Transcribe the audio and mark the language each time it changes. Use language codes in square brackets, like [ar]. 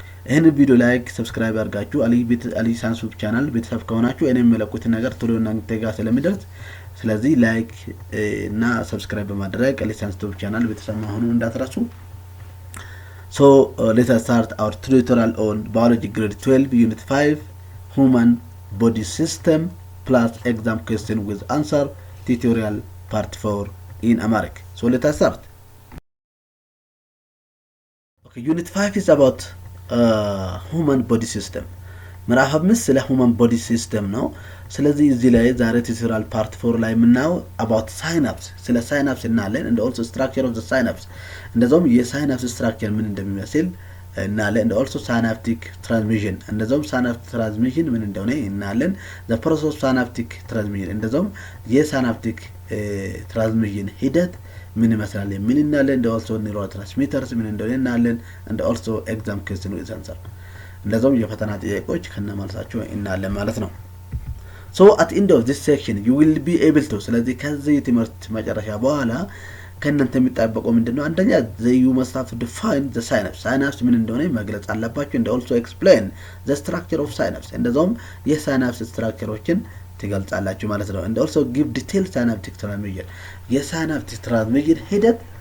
[am] ይሄንን ቪዲዮ ላይክ ሰብስክራይብ አድርጋችሁ አሊ ሳይንስ ዩቲዩብ ቻናል ቤተሰብ ከሆናችሁ እኔም የመለቁት ነገር ቶሎ እናንተ ጋር ስለሚደርስ ስለዚህ ላይክ እና ሰብስክራይብ በማድረግ አሊ ሳይንስ ዩቲዩብ ቻናል ቤተሰብ ሆኑ እንዳትረሱ። [en] So let us start our tutorial on biology grade 12 unit 5 human body system plus exam question with answer tutorial part 4 in Amharic. So let us start. Okay, unit 5 is about human body system. [am] ምዕራፍ 5 ስለ human body system ነው። ስለዚህ እዚህ ላይ ዛሬ ቱቶሪያል ፓርት 4 ላይ የምናየው [en] about synapse [am] ስለ synapse እናያለን [en] and also structure of the synapse [am] እንደዛውም የሳይናፕስ ስትራክቸር ምን እንደሚመስል እናያለን [en] and also synaptic transmission [am] እንደዛውም synaptic transmission ምን እንደሆነ እናያለን [en] the process of synaptic transmission [am] እንደዛውም የሳይናፕቲክ transmission ሂደት ምን ይመስላል ምን እናያለን [en] and also neurotransmitters [am] ምን እንደሆነ እናያለን [en] and also exam question with answer [am] እንደዛውም የፈተና ጥያቄዎች ከነማልሳቸው እናያለን ማለት ነው። [en] So at the end of this section you will be able to [am] ስለዚህ ከዚህ ትምህርት መጨረሻ በኋላ ከእናንተ የሚጠበቀው ምንድነው? አንደኛ [en] you must have to define the synapse synapse [am] ምን እንደሆነ መግለጽ አለባችሁ [en] and also explain the structure of synapse [am] እንደዛውም የሳይናፕስ ስትራክቸሮችን ትገልጻላችሁ ማለት ነው [en] and also give detailed synaptic transmission [am] የሳይናፕቲክ ትራንስሚሽን ሂደት